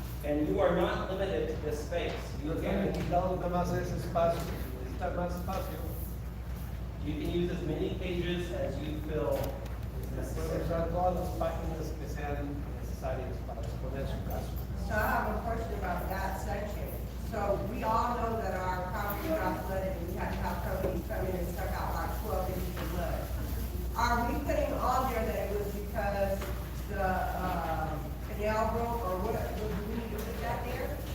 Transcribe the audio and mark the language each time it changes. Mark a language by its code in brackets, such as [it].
[en] And you are not limited to this space. [es] Y no tienen quitado nada más ese espacio, si necesitan más espacio, [en] You can use as many pages as you feel is [es] pueden [en] necessary. [es] usar todas las páginas que sean necesarias para exponer su caso. [en] So I have a question about that section. So we all know that our property got flooded and we had to have companies come in and suck out like 12 inches of mud. Are we putting on there that it was because the canal broke or what? Do we need to put that there?